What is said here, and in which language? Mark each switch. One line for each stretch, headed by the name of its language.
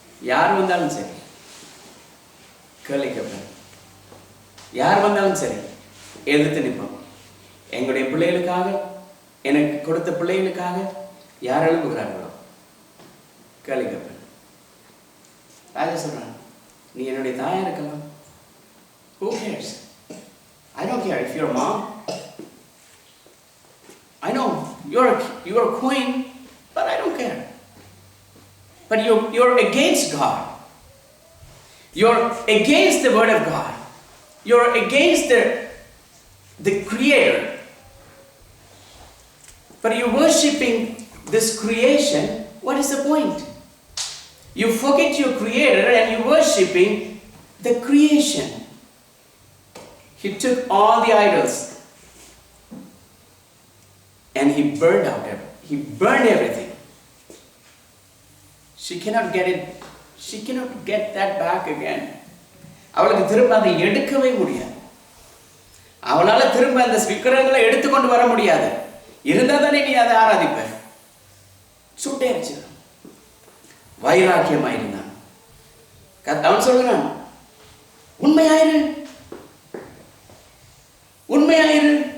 Tamil: யார் வந்தாலும் சரி கேள்வி கேட்பேன், யார் வந்தாலும் சரி எதிர்த்து நிற்போம். எங்களுடைய பிள்ளைகளுக்காக, எனக்கு கொடுத்த பிள்ளைகளுக்காக யார் எழுப்புகிறார்களோ கேள்வி கேட்பேன். ராஜா சொல்றான், நீ என்னுடைய தாயா இருக்கலாம்,
English: who cares? I don't care if you're a mom. I know you're a queen, but I don't care. But you're against God. You're against the word of God. You're against the creator. But you're worshipping this creation. What is the point? You forget your creator and you're worshipping the creation. He took all the idols and he burned out everything. He burned everything. She cannot get it. She cannot get that back again.
Tamil: அவளுக்கு திரும்ப அதை எடுக்கவே முடியாது. அவளால திரும்ப அந்த விக்கிரகங்களை எடுத்துக்கொண்டு வர முடியாது. இருந்தா தானே நீ அதை ஆராதிப்ப. சுட்டேரிச்சு வைராக்கியமாயிருந்தான். அவன் சொல்றான், உண்மையாயிரு, உண்மையாயிரு.